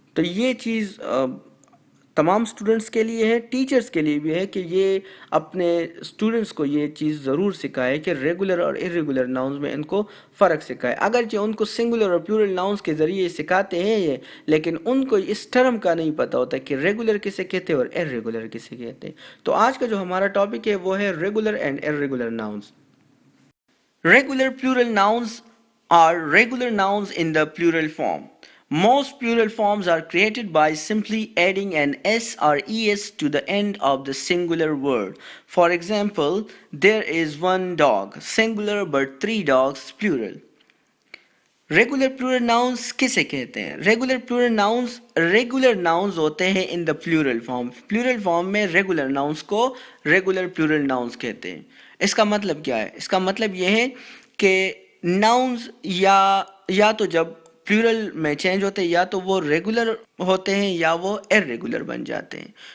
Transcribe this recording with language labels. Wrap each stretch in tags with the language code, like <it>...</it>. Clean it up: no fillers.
<hi>तो ये चीज़ तमाम स्टूडेंट्स के लिए है, टीचर्स के लिए भी है कि ये अपने स्टूडेंट्स को ये चीज़ ज़रूर सिखाए कि रेगुलर और इर्रेगुलर नाउन्स में इनको फ़र्क सिखाए. अगरचे उनको सिंगुलर और प्लूरल नाउन्स के ज़रिए सिखाते हैं ये, लेकिन उनको इस टर्म का नहीं पता होता कि रेगुलर किसे कहते हैं और इर्रेगुलर किसे कहते हैं. तो आज का जो हमारा टॉपिक है वो है regular and irregular nouns.</hi> <en>Regular plural nouns are regular nouns in the plural form. Most plural forms are created by simply adding an s or es to the end of the singular word. For example, there is one dog, singular, but three dogs, plural.</en> <hi>Regular plural nouns किसे कहते हैं? Regular nouns होते हैं</hi> <en>In the plural form.</en> <hi>Plural form में regular nouns को regular plural nouns कहते हैं. इसका मतलब क्या है? इसका मतलब यह है कि नाउन्स या तो जब प्लूरल में चेंज होते हैं या तो वो रेगुलर होते हैं या वो इर्रेगुलर बन जाते हैं.</hi>